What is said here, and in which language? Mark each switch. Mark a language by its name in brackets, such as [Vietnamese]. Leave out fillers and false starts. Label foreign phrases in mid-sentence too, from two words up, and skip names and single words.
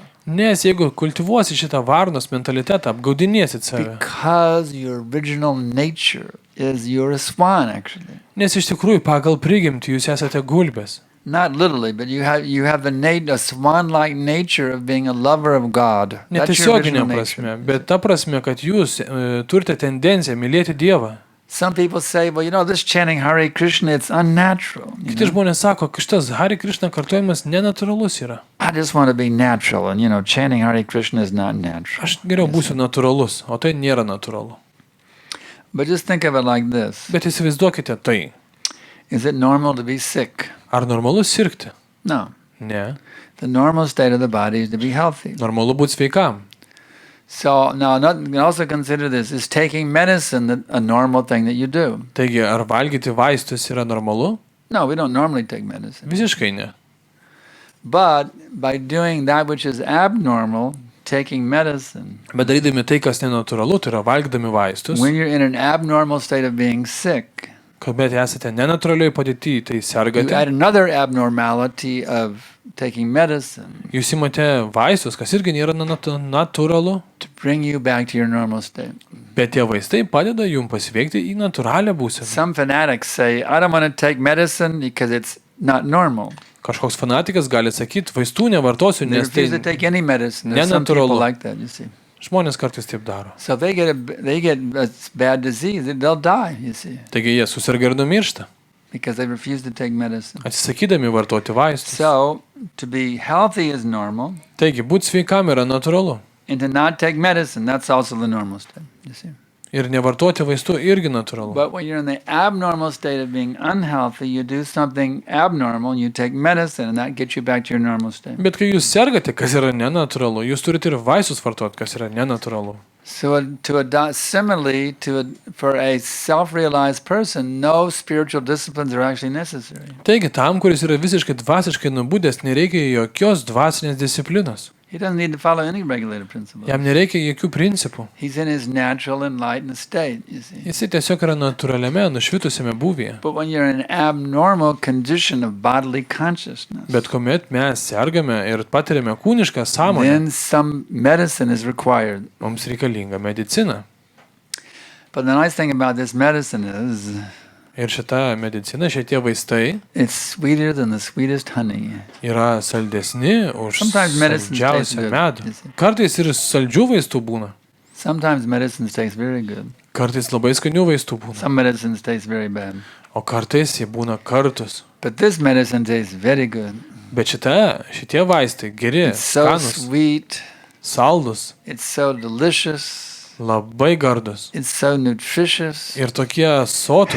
[Lithuanian] Nes jeigu kultivuosi šitą varnos mentalitetą, apgaudinėsit save. [English] Because your original nature is you're a swan, actually. [Lithuanian] Nes iš tikrųjų pagal prigimtį jūs esate gulbės. [English] Not literally, but you have a swan-like nature of being a lover of God. That's your [Lithuanian] Netiesioginė [English] original [Lithuanian] prasme, [English] nature. [Lithuanian] bet ta prasme, kad jūs turite tendenciją mylėti Dievą. [English] Some people say, well, you know, this chanting Hare Krishna, it's unnatural. you [Lithuanian] Kiti [English] know. [Lithuanian] žmonės sako, kad šitas Hare Krishna kartojimas nenatūralus yra. [English] I just want to be natural, and you know, chanting Hare Krishna is not natural. [Lithuanian] Aš geriau būsiu natūralus, o tai nėra natūralu. [English] But just think of it like this. [Lithuanian] Bet įsivaizduokite tai. [English] Is it normal to be sick? [Lithuanian] Ar normalu sirgti? [English] No. [Lithuanian] Ne. [English] The normal state of the body is to be healthy. [Lithuanian] Normalu būti sveikam. [English] So now, also consider this: is taking medicine a normal thing that you do? [Lithuanian] Taigi, ar valgyti vaistus yra normalu? [English] No, we don't normally take medicine. [Lithuanian] Visiškai ne. [English] But by doing that which is abnormal, taking medicine, [Lithuanian] Bet darydami tai, kas nenatūralu, tai yra valgydami vaistus, [English] when you're in an abnormal state of being sick, [Lithuanian] kuomet esate nenatūralioj padėtyje, tai [English] you [Lithuanian] sergate, [English] add another abnormality of taking medicine [Lithuanian] jūs imate vaistus, kas irgi nėra natūralu, [English] to bring you back to your normal state. [Lithuanian] bet tie vaistai padeda jums pasveikti į natūralią būseną. [English] Some fanatics say, I don't want to take medicine because it's not normal. [Lithuanian] Kažkoks fanatikas gali sakyti, vaistų nevartosiu, [English] They [Lithuanian] nes tai [English] refuse to take any medicine. There's some people [Lithuanian] nenatūralu. [English] like that, you see. [Lithuanian] Žmonės kartais taip daro. [English] So they get a bad disease, they'll die, you see, [Lithuanian] Taigi jie susirga ir numiršta, [English] because they refuse to take medicine. [Lithuanian] atsisakydami vartoti vaistus. [English] So to be healthy is normal, [Lithuanian] Taigi, būti sveikam yra natūralu. [English] and to not take medicine, that's also the normal state, you see. [Lithuanian] Ir nevartoti vaistų irgi natūralu. [English] But when you're in the abnormal state of being unhealthy, you do something abnormal, you take medicine, and that gets you back to your normal state. [Lithuanian] Bet kai jūs sergate, kas yra nenatūralu, jūs turite ir vaistus vartoti, kas yra nenatūralu. [English] So similarly, for a self-realized person, no spiritual disciplines are actually necessary. [Lithuanian] Taigi, tam, kuris yra visiškai dvasiškai nubudęs, nereikia jokios dvasinės disciplinos. [English] He doesn't need to follow any regulated principles. [Lithuanian] Jam nereikia jokių principų. [English] He's in his natural enlightened state, you see. [Lithuanian] Jisai tiesiog yra natūraliame, nušvitusiame būvyje. [English] But when you're in an abnormal condition of bodily consciousness, [Lithuanian] Bet kuomet mes sergame ir patiriame kūnišką sąmonę, [English] then some medicine is required. [Lithuanian] mums reikalinga medicina. [English] But the nice thing about this medicine is [Lithuanian] Ir šita medicina, šitie vaistai [English] it's sweeter than the sweetest honey. [Lithuanian] yra saldesni už [English] Sometimes medicine tastes [Lithuanian] saldžiausią [English] good, [Lithuanian] medų. [English] you see. [Lithuanian] Kartais ir saldžių vaistų būna. [English] Sometimes medicine tastes very good. [Lithuanian] Kartais labai skanių vaistų būna. [English] Some medicines taste very bad. [Lithuanian] O kartais jie būna kartus. [English] But this medicine tastes very good. [Lithuanian] Bet šitie vaistai geri, [English] It's so [Lithuanian] skanus, [English] sweet. [Lithuanian] saldus, [English] It's so delicious. [Lithuanian] labai gardus [English] It's so nutritious. [Lithuanian] ir tokie sotus.